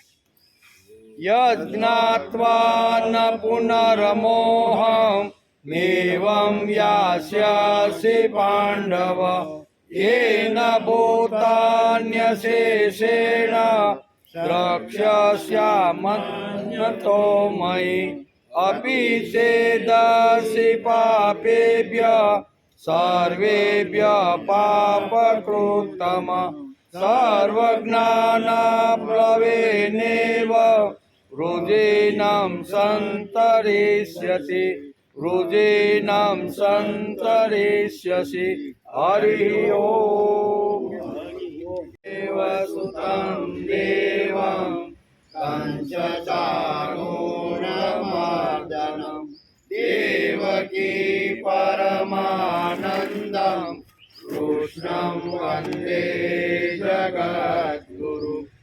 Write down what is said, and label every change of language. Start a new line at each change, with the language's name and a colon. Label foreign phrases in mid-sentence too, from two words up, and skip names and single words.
Sanskrit: यज्ञात्वा न पुनर्मोहम् एवं यास्यसि पांडव येन भूतान्यशेषेण द्रक्ष्यस्यात्मन्यथो मयि अपि चेदसि पापेभ्यः सर्वेभ्यः पापकृत्तम सर्वज्ञानप्लवेनेव रुजिनं सन्तरिष्यति વૃજેનાં સંતરિષ્યસि હરિ ઓમ દેવસુतं દેવં કંચચાણૂરમર્દનમ દેવકી પરમાનંદમ કૃષ્ણં વંદે જગદ્ગુરુ